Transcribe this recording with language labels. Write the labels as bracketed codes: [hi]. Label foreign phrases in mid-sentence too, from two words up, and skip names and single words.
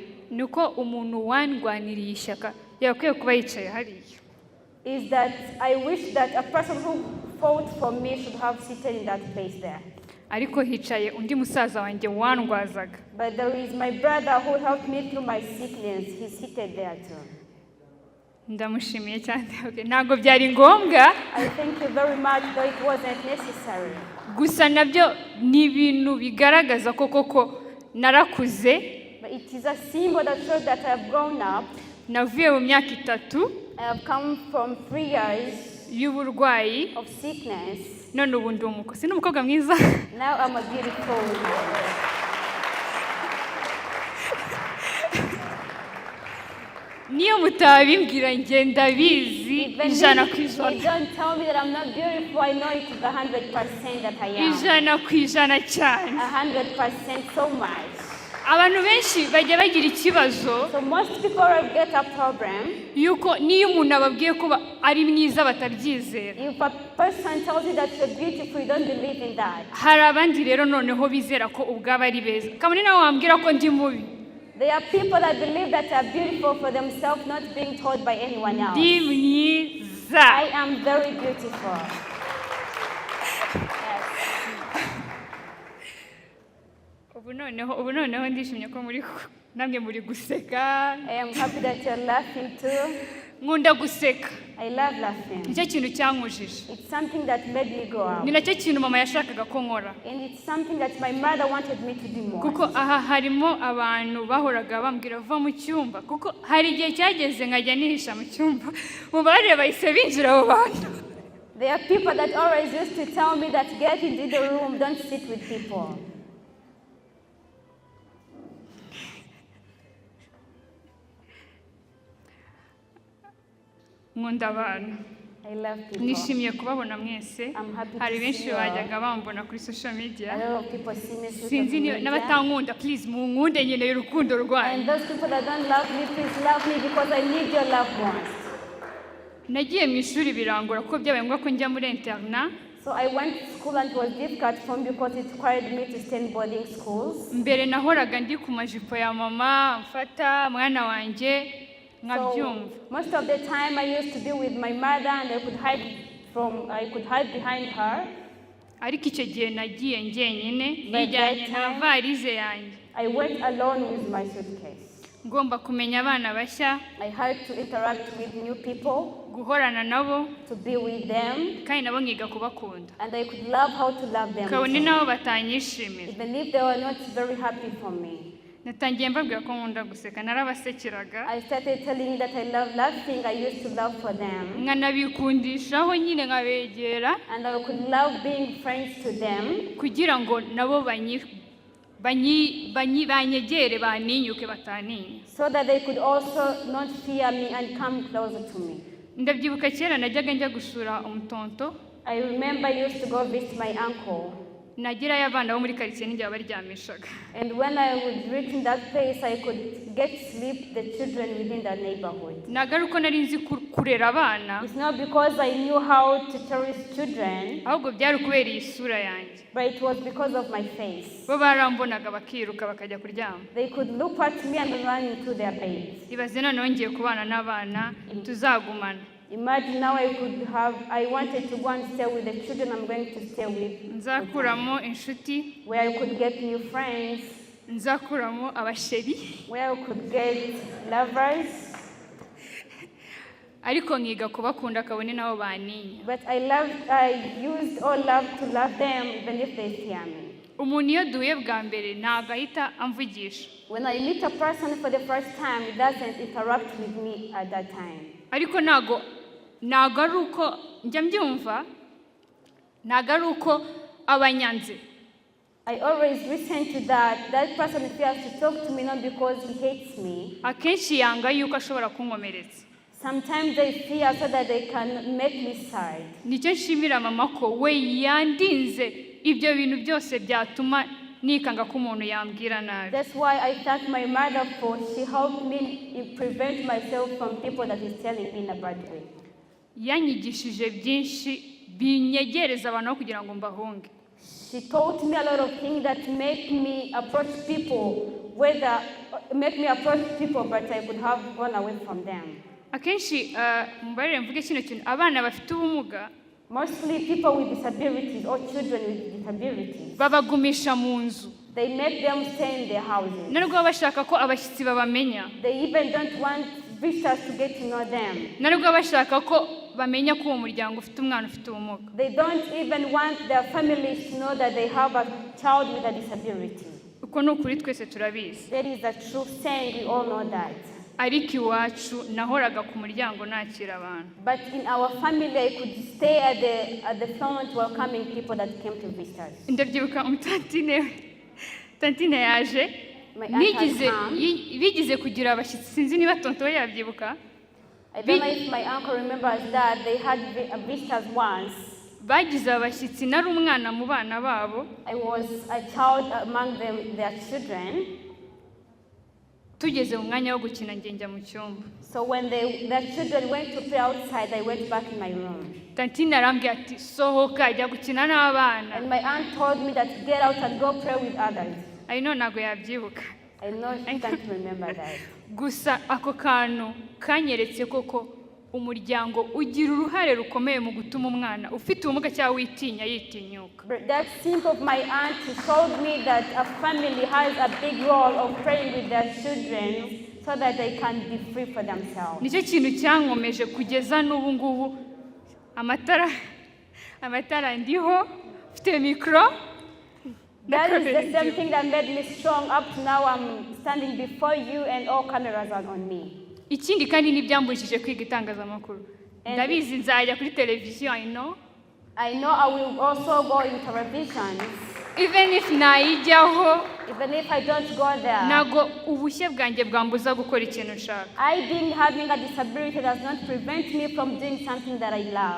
[rw] nuko umuntu wandwaniriye ishyaka yakwiye kuba yicaye hariya. [en] Is that I wish that a person who fought for me should have seated in that place there. [rw] Ariko hicaye undi musaza wanjye wandwazaga. [en] But there is my brother who helped me through my sickness. He's seated there too. [rw] Ndamushimiye cyane. Ntabwo byari ngombwa. [en] I thank you very much, though it wasn't necessary. [rw] Gusa nabyo ni ibintu bigaragaza ko koko narakuze. [en] But it is a symbol that shows that I have grown up. [rw] Navuye mu myaka 3. [en] I have come from 3 years [rw] y'uburwayi [en] of sickness. [rw] None ubu ndi umukozi n'umukobwa mwiza. [en] Now I'm a beautiful woman. [rw] Niyo mutabimbwira nge ndabizi ijana ku ijana. [en] You don't tell me that I'm not beautiful. I know it is 100% that I am. [rw] Ijana ku ijana cyane. [en] 100% so much. [rw] Abantu benshi bajya bagira ikibazo. [en] So most people get a problem. [rw] Yuko niyo umuntu ababwiye ko ari mwiza batabyizera. [en] If a person tells you that you're beautiful, you don't believe in that. [rw] Hari abandi rero noneho bizera ko ubwabo ari beza. Kamwe nawe wambwira ko ndi mubi. [en] There are people that believe that they are beautiful for themselves, not being told by anyone else. [rw] Ndi mwiza. [en] I am very beautiful. [rw] Ubu noneho ndishimye ko namwe muri guseka. [en] I am happy that you're laughing too. [rw] Nkunda guseka. [en] I love laughing. [rw] Nicyo kintu cyankujije. [en] It's something that made me go out. [rw] Ni nacyo kintu mama yashakaga ko nkora. [en] And it's something that my mother wanted me to do more. [rw] Kuko aha harimo abantu bahoraga bambwira va mu cyumba. Kuko hari igihe cyageze nkajya nihisha mu cyumba. Mubare bahise binjira abo bantu. [en] There are people that always used to tell me that get into the room, don't sit with people. [rw] Nkunda abantu. [en] I love people. [rw] Nishimiye kubabona mwese. [en] I'm happy to [rw] Hari [en] see [rw] benshi [en] you all. [rw] bajyaga bambona kuri social [en] A media. lot of people see me through [rw] Sinzi [en] social [rw] niyo [en] media. [rw] n'abatankunda please munkunde nkeneye urukundo rwanyu. [en] And those people that don't love me, please love me because I need your loved ones. [rw] Nagiye mu ishuri birangora kuko byabaye ngombwa ko njya muri interna. [en] So I went to school and it was difficult for me because it required me to stay in boarding schools. [rw] Mbere nahoraga ndi ku majipo ya mama mfata mwana wanjye nkabyumva. [en] So most of the time I used to be with my mother and I could hide behind her. [rw] Ariko icyo gihe nagiye njyenyine nijyanye na varize yanjye. [en] I went alone with my suitcase. [rw] Ngomba kumenya abana bashya. [en] I had to interact with new people, [rw] guhorana nabo, [en] to be with them, [rw] kandi nabo nkiga kubakunda. [en] and I could love how to love them. [rw] Kabone [en] too. [rw] nabo batanyishimira. [en] Even if they were not very happy for me. [rw] Natangiye mbabwira ko nkunda guseka narabasekeraga. [en] I started telling you that I love laughing. I used to love for them. [rw] Nkanabikundishaho nyine nkabegera. [en] And I could love being friends to them. [rw] Kugira ngo nabo banyegere baninyuke bataninya. [en] So that they could also not fear me and come closer to me. [rw] Ndabyibuka kera najyaga njya gusura umutonto. [en] I remember I used to go visit my uncle. [rw] Nagirayo abana bo muri karitsiye n'igihe baryamishaga. [en] And when I would reach in that place, I could get sleep the children within the neighborhood. [rw] Nagaruko nari nzi kurera abana. [en] It's not because I knew how to cherish children, [rw] ahubwo byari ukubera iyi sura yanjye. [en] but it was because of my face. [rw] Bo barambonaga bakiruka bakajya kuryama. [en] They could look at me and run into their beds. [rw] Ibaze noneho ngiye kubana n'abana tuzagumana. [en] Imagine now I wanted to go and stay with the children I'm going to stay with. [rw] Nzakuramo inshuti. [en] Where I could get new friends. [rw] Nzakuramo abasheri. [en] Where I could get lovers. [rw] Ariko nkiga kubakunda kabone nabo baninya. [en] But I used all love to love them even if they fear me. [rw] umuntu iyo duhuye bwa mbere ntabwo ahita amvugisha. [en] When I meet a person for the first time, he doesn't interact with me at that time. [rw] Ariko ntabwo ari uko njya mbyumva, ntabwo ari uko abanyanze. [en] I always listen to that person fears to talk to me not because he hates me. [rw] Akenshi yanga yuko ashobora kunkomeretsa. [en] Sometimes they fear so that they can make me sad. [rw] Nicyo nshimira mama ko we yandinze ibyo bintu byose byatuma nikanga ko umuntu yambwira nabi. [en] That's why I thank my mother for she helped me prevent myself from people that is telling me in a bad way. [rw] Yanyigishije byinshi binyegereza abantu kugira ngo mbahunge. [en] She taught me a lot of things that make me approach people, but I could have gone away from them. [rw] Akenshi mbarire mvuge kino kintu abana bafite ubumuga, [en] mostly people with disabilities or children with disabilities, [rw] babagumisha mu nzu. [en] They make them stay in their houses. [rw] Narwo bashaka ko abashyitsi babamenya. [en] They even don't want visitors to get to know them. [rw] Narwo bashaka ko bamenya ko uwo muryango ufite umwana ufite ubumuga. [en] They don't even want their families to know that they have a child with a disability. [rw] Uko ni ukuri twese turabizi. [en] That is a true saying, we all know that. [rw] Ariko iwacu nahoraga ku muryango nakira abantu. [en] But in our family I could stay at the front welcoming people that came to visit us. [rw] Ndabyibuka tantine yaje bigize kugira abashyitsi, sinzi niba tonto yabyibuka. [en] I don't know if my uncle remembers that they had visitors once. [rw] Bagize abashyitsi nari umwana mu bana babo. [en] I was a child among their children. [rw] Tugeze mu mwanya wo gukina njya mu cyumba. [en] So when their children went to play outside, I went back in my room. [rw] Tantine arambwira ati sohoka ajya gukina n'abana. [en] And my aunt told me that get out and go play with others. I know [rw] ntabwo yabyibuka. [en] I know she can't remember that. [rw] Gusa ako kantu kanyeretse koko umuryango ugira uruhare rukomeye mu gutuma umwana ufite ubumuga cyangwa witinya yitinyuka. [en] That simple of my aunt showed me that a family has a big role of praying with their children so that they can be free for themselves. [rw] Nicyo kintu cyankomeje kugeza n'ubu ngubu amatara ndiho mfite mikro. [en] That is the same thing that made me strong. Up to now I'm standing before you and all cameras are on me. [rw] Ikindi kandi nibyambujije kwiga itangazamakuru. Ndabizi nzajya kuri television, [en] I know I will also go in television. Even if nayijyaho, even if I don't go there, [rw] nago ubushye bwanjye bwambuza gukora ikintu nshaka. [en] I being having a disability does not prevent me from doing something that I love.